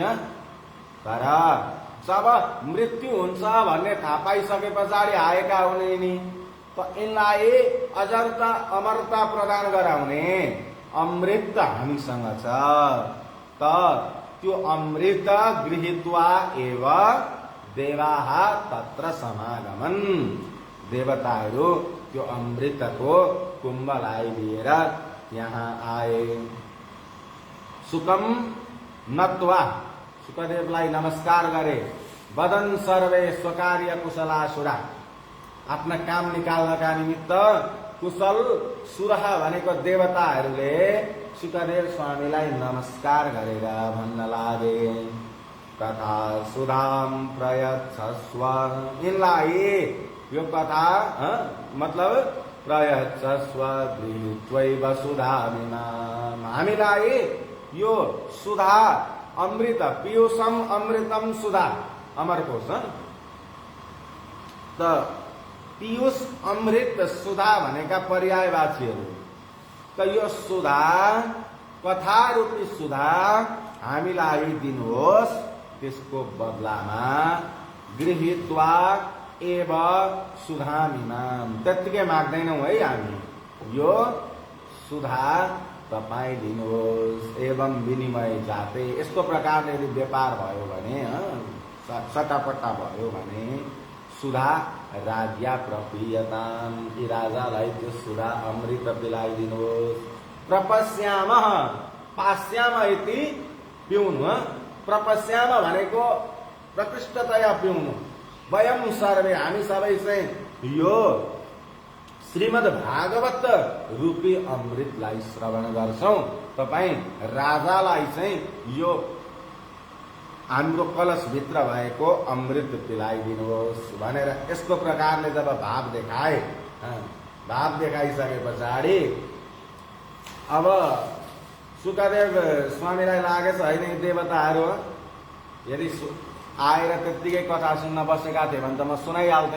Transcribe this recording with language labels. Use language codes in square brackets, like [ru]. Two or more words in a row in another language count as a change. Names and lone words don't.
[ne] तर जब मृत्यु हुन्छ भन्ने थाहा पाइसके पछाडि आएका हुने यिनी त यिनलाई अजरता अमरता प्रदान गराउने अमृत हामीसँग छ। त त्यो [sa] अमृत गृहीत्वा एव देवाः तत्र समागमन् [ne] देवताहरू त्यो अमृतको कुम्भलाई लिएर यहाँ आए। [sa] सुकम नत्वा [ne] सुखदेवलाई नमस्कार गरे। [sa] वदन सर्वे स्वकार्य कुशलासुरा [ne] आफ्ना काम निकाल्नका निमित्त कुशल सुरह भनेको देवताहरूले सुखदेव स्वामीलाई नमस्कार गरेर भन्न लागे [sa] कथा सुधाम प्रयच्छस्व [ne] यिनलाई यो कथा मतलब [sa] प्रयच्छस्व गृहीत्वैव सुधामिमाम [ne] हामीलाई यो सुधा अमृत [sa] पीयूषम अमृतम सुधा अमरकोश [ne] त पीयूष अमृत सुधा भनेका पर्यायवाचीहरू त यो सुधा कथा रूपी सुधा हामीलाई दिनुहोस् त्यसको बदलामा [sa] गृहीत्वा एव सुधामिमाम [ne] त्यत्तिकै माग्दैनौँ है हामी यो सुधा तपाईँ दिनुहोस् [sa] एवं विनिमय जाते [ne] यस्तो प्रकारले यदि व्यापार भयो भने सट्टापट्टा भयो भने [sa] सुधा राज्ञा प्रपीयताम [ne] यी राजालाई त्यो सुधा अमृत पिलाइदिनुहोस्। [sa] प्रपश्याम पास्याम इति [ne] पिउनु प्रपश्याम भनेको प्रकृष्टतया पिउनु। [sa] वयम सर्वे [ne] हामी सबै चाहिँ यो श्रीमद् भागवत रूपी अमृतलाई श्रवण गर्छौं। तपाई राजालाई चाहिँ यो हाम्रो कलशभित्र भएको अमृत पिलाइदिनुहोस् भनेर यस्तो प्रकारले जब भाव देखाए, भाव देखाइसके पछाडि अब सुखदेव स्वामीलाई लागेछ होइन यी देवताहरू यदि आएर त्यत्तिकै कथा सुन्न बसेका थिए भने त म सुनाइहाल्थेँ।